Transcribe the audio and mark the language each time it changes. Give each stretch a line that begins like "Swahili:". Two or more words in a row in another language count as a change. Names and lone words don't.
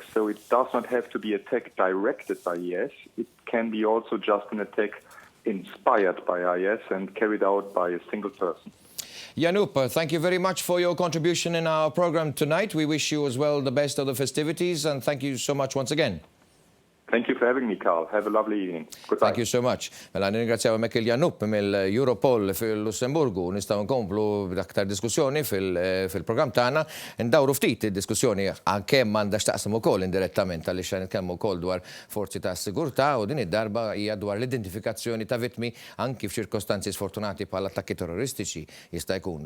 English: So it does not have to be an attack directed by IS. It can be also just an attack inspired by IS and carried out by a single person. Jan Oorth, thank you very much for your contribution in our program tonight. We wish you as well the best of the festivities, and thank you so much once again. Thank you for having me, Carl. Have a lovely evening. Goodbye. Thank you so much.
Maltese: Mela nirringrazzjaw hemmhekk il-Jan Oorth mill-Europol fil-Lussemburgu. Nistgħu nkomplu b'aktar diskussjoni fil-programm tagħna. Ndawru ftit id-diskussjoni kemm m'għandax taqsam ukoll indirettament għaliex qed nitkellmu wkoll dwar forzi ta' sigurtà u din id-darba hija dwar l-identifikazzjoni ta' vittmi anki f'ċirkostanzi sfortunati bħal attakki terroristiċi jista' jkun.